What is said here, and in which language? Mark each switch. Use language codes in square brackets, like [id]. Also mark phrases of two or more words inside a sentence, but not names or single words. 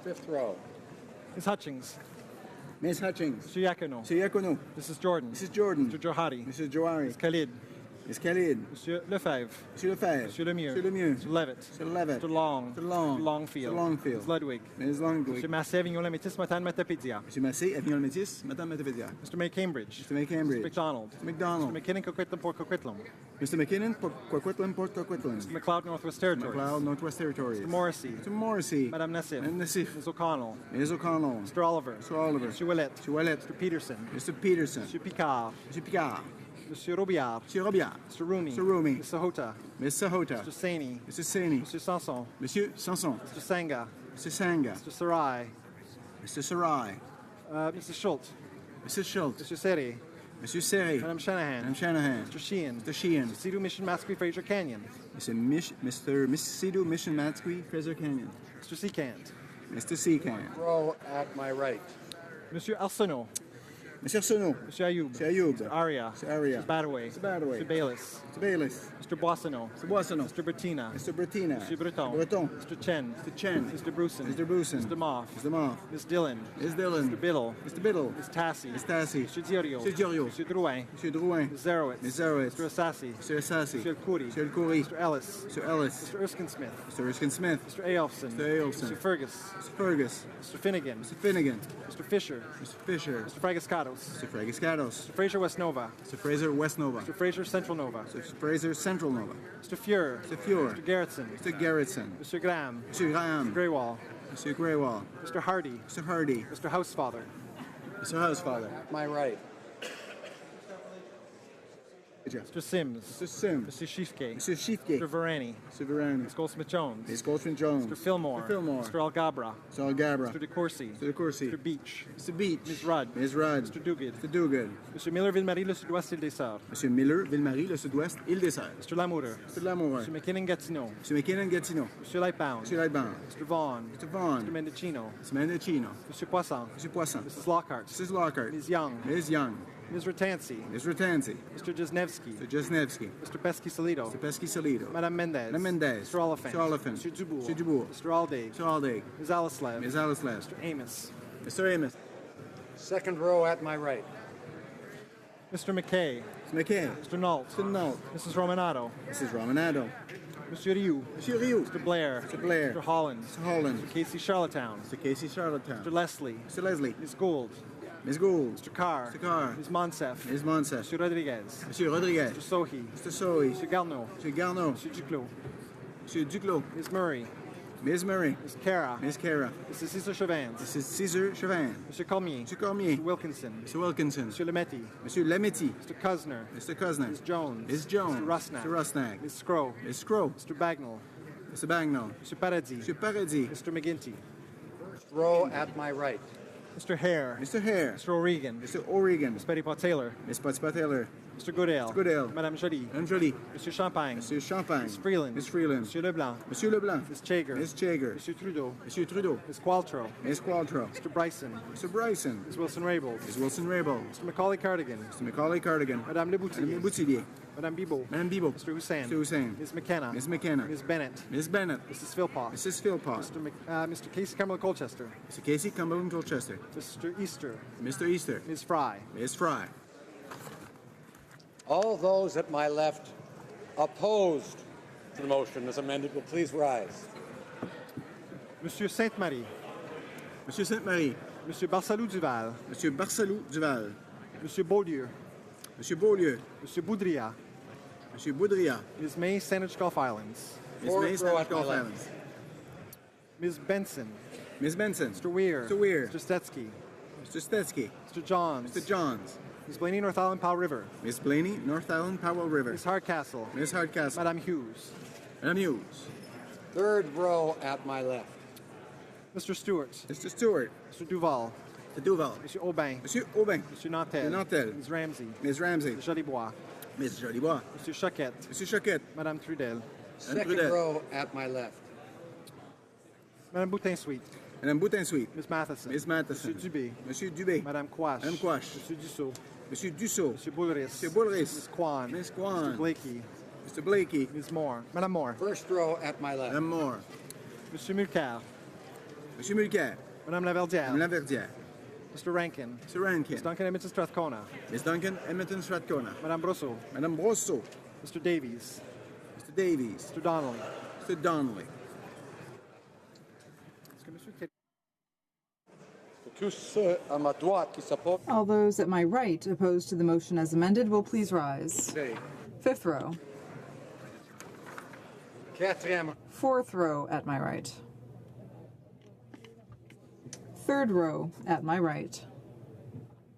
[en] Fifth row. Ms. Hutchings. Ms. Hutchings. Mr. Yacono. Mr. Yacono. Mrs. Jordan. Mrs. Jordan. Mr. Johari. Mrs. Johari. Ms. Khalid. Ms. Khalid. [fr] Monsieur Lefebvre. Monsieur Lefebvre. Monsieur Lemieux. Monsieur Lemieux. [en] Mr. Levitt. Mr. Levitt. Mr. Long. Mr. Long. Mr. Longfield. Mr. Longfield. Ms. Ludwig. Ms. Longfield. [fr] Monsieur Massé, Avignon Lamétis, Matane Matapédia. Monsieur Massé, Avignon Métis, Madame Matapédia. [en] Mr. May Cambridge. Mr. May Cambridge. Mr. McDonald. Mr. McDonald. Mr. McKinnon, Coquitlam, Port Coquitlam. Mr. McKinnon, Coquitlam, Port Coquitlam. Mr. McLeod, Northwest Territories. McLeod, Northwest Territories. Mr. Morrissey. Mr. Morrissey. [fr] Madame Nassif. Madame Nassif. [en] Ms. O'Connell. Ms. O'Connell. Mr. Oliver. Mr. Oliver. Mr. Willett. Mr. Willett. Mr. Peterson. Mr. Peterson. Mr. Picard. Mr. Picard. [fr] Monsieur Robillard. Monsieur Robillard. [en] Mr. Rumi. Mr. Rumi. Mr. Sahota. Mr. Sahota. Mr. Saini. Mr. Saini. [fr] Monsieur Sanson. Monsieur Sanson. [en] Mr. Sanga. Mr. Sanga. Mr. Sarai. Mr. Sarai. Mr. Schultz. Mr. Schultz. Mr. Seri. [fr] Monsieur Seri. Madame Shanahan. Madame Shanahan. [en] Mr. Sheehan. Mr. Sheehan. Mr. Sidhu Mission Masqui Fraser Canyon. Mr. Sidhu Mission Matsqui, Fraser Canyon. Mr. Seacant. Mr. Seacant. Row at my right. [fr] Monsieur Arsenault. Monsieur Arsenault. Monsieur Ayoub. Monsieur Ayoub. [en] Mr. Aria. Mr. Aria. Mr. Badaway. Mr. Badaway. Mr. Bayless. Mr. Bayless. Mr. Boissonneau. Mr. Boissonneau. Mr. Bertina. Mr. Bertina. Mr. Breton. Breton. Mr. Chen. Mr. Chen. Mr. Bruson. Mr. Bruson. Mr. Moff. Mr. Moff. Ms. Dillon. Ms. Dillon. Mr. Biddle. Mr. Biddle. Ms. Tassi. Ms. Tassi. Mr. Diorio. Mr. Diorio. Mr. Drouin. [fr] Monsieur Drouin. [en] Ms. Zarowitz. Ms. Zarowitz. Mr. Assassi. Mr. Assassi. Mr. El Khoury. Mr. El Khoury. Mr. Ellis. Mr. Ellis. Mr. Erskine Smith. Mr. Erskine Smith. Mr. Aolfson. Mr. Aolfson. Mr. Fergus. Mr. Fergus. Mr. Finnegan. Mr. Finnegan. Mr. Fisher. Mr. Fisher. Mr. Fragiscatos. Mr. Fragiscatos. Mr. Fraser West Nova. Mr. Fraser West Nova. Mr. Fraser Central Nova. Mr. Fraser Central Nova. Mr. Fuhr. Mr. Fuhr. Mr. Garrettson. Mr. Garrettson. Mr. Graham. Mr. Graham. Mr. Greywall. Mr. Greywall. Mr. Hardy. Mr. Hardy. Mr. Housefather. Mr. Housefather. At my right. Mr. Sims. Mr. Sims. Mr. Schiefke. Mr. Schiefke. Mr. Varani. Mr. Varani. Ms. Goldsmith-Jones. Ms. Goldsmith-Jones. Mr. Fillmore. Mr. Fillmore. Mr. Algabra. Mr. Algabra. Mr. DeCourcy. Mr. DeCourcy. Mr. Beach. Mr. Beach. Ms. Rudd. Ms. Rudd. Mr. Duguid. Mr. Duguid. Mr. Miller Ville-Marie, le Sud-Ouest, Île-des-Sœurs. [fr] Monsieur Miller, Ville-Marie, le Sud-Ouest, Île-des-Sœurs. [en] Mr. Lamoureux. Mr. Lamoureux. Mr. McKinnon Gatineau. Mr. McKinnon Gatineau. Mr. Lightbound. Mr. Lightbound. Mr. Vaughn. Mr. Vaughn. Mr. Mendocino. Mr. Mendocino. Mr. Poisson. Mr. Poisson. Mrs. Lockhart. Mrs. Lockhart. Ms. Young. Ms. Young. Ms. Ratansi. Ms. Ratansi. Mr. Jesnevsky. Mr. Jesnevsky. Mr. Pesky-Solido. Mr. Pesky-Solido. [fr] Madame Mendez. Madame Mendez. [en] Mr. Oliphant. Mr. Oliphant. Mr. Dubourg. Mr. Dubourg. Mr. Alday. Mr. Alday. Ms. Alislev. Ms. Alislev. Mr. Amos. Mr. Amos. Second row at my right. Mr. McKay. Mr. McKay. Mr. Nault. Mr. Nault. Mrs. Romanado. Mrs. Romanado. [fr] Monsieur Rioux. Monsieur Rioux. [en] Mr. Blair. Mr. Blair. Mr. Holland. Mr. Holland. Mr. Casey Charlottetown. Mr. Casey Charlottetown. Mr. Leslie. Mr. Leslie. Ms. Gould. Ms. Gould. Mr. Carr. Mr. Carr. Ms. Monsef. Ms. Monsef. Mr. Rodriguez. [fr] Monsieur Rodriguez. [en] Mr. Sohi. Mr. Sohi. Mr. Garneau. Mr. Garneau. Mr. Duclos. [fr] Monsieur Duclos. [en] Ms. Murray. Ms. Murray. Ms. Cara. Ms. Cara. Mr. Cesar Chavans. Mrs. Caesar Chauvin. Mr. Cormier. Mr. Cormier. Mr. Wilkinson. Mr. Wilkinson. [fr] Monsieur Lemetti. Monsieur Lemetti. [en] Mr. Cusner. Mr. Cusner. Ms. Jones. Ms. Jones. Mr. Rusnak. Mr. Rusnak. Ms. Scrow. Ms. Scrow. Mr. Bagnall. Mr. Bagnall. Mr. Paradis. Mr. Paradis. Mr. McGinty. First row at my right. Mr. Hare. Mr. Hare. Mr. O'Regan. Mr. O'Regan. Ms. Petitpot-Taylor. Ms. Potspot-Taylor. Mr. Goodale. Mr. Goodale. [fr] Madame Joly. Madame Joly. Monsieur Champagne. Monsieur Champagne. [en] Ms. Freeland. Ms. Freeland. [fr] Monsieur Leblanc. Monsieur Leblanc. [en] Ms. Chager. Ms. Chager. [fr] Monsieur Trudeau. Monsieur Trudeau. [en] Ms. Qualtrough. Ms. Qualtrough. Mr. Bryson. Mr. Bryson. Ms. Wilson-Raybould. Ms. Wilson-Raybould. Mr. Macaulay Cardigan. Mr. Macaulay Cardigan. [fr] Madame Le Boutillier. Madame Boutillier. Madame Bibot. Madame Bibot. [en] Mr. Hussain. Mr. Hussain. Ms. McKenna. Ms. McKenna. Ms. Bennett. Ms. Bennett. Mrs. Philpott. Mrs. Philpott. Mr. Casey Cumberland Colchester. Mr. Casey Cumberland Colchester. Mr. Easter. Mr. Easter. Ms. Fry. Ms. Fry. All those at my left opposed to the motion as amended will please rise. [fr] Monsieur Sainte-Marie. Monsieur Sainte-Marie. Monsieur Barsalou-Duval. Monsieur Barsalou-Duval. Monsieur Beaulieu. Monsieur Beaulieu. Monsieur Boudria. Monsieur Boudria. [en] Ms. May, Saanich Gulf Islands. Ms. May, Saanich Gulf Islands. Ms. Benson. Ms. Benson. Mr. Weir. Mr. Weir. Mr. Stetsky. Mr. Stetsky. Mr. Johns. Mr. Johns. Ms. Blaney, North Island, Powell River. Miss Blaney, North Island, Powell River. Ms. Hardcastle. Miss Hardcastle. [fr] Madame Hughes. Madame Hughes. [en] Third row at my left. Mr. Stewart. Mr. Stewart. Mr. Duval. Mr. Duval. [fr] Monsieur Aubin. Monsieur Aubin. Monsieur Nantel. Monsieur Nantel. [en] Ms. Ramsey. Ms. Ramsey. Ms. Jolibois. Ms. Jolibois. [fr] Monsieur Choquette. Monsieur Choquette. Madame Trudel. [en] Second row at my left. [fr] Madame Boutin-Sweet. Madame Boutin-Sweet. [en] Ms. Matheson. Ms. Matheson. [fr] Monsieur Dubé. Monsieur Dubé. Madame Quash. Madame Quash. Monsieur Dussault. Monsieur Dussault. Monsieur Boulris. Monsieur Boulris. [en] Ms. Kwan. Ms. Kwan. Mr. Blakey. Mr. Blakey. Ms. Moore. Madame Moore. First row at my left. [fr] Madame Moore. Monsieur Mulcair. Monsieur Mulcair. Madame Laverdière. Madame Laverdière. [en] Mr. Rankin. Mr. Rankin. Ms. Duncan Edmonton Strathcona. Ms. Duncan Edmonton Strathcona. [fr] Madame Brosseau. Madame Brosseau. [en] Mr. Davies. Mr. Davies. Mr. Donnelly. Mr. Donnelly. [fr] Tous ceux à ma droite qui s'opposent. [en] All those at my right opposed to the motion as amended will please rise. Fifth row. [fr] Quatrième. [en] Fourth row at my right. Third row at my right.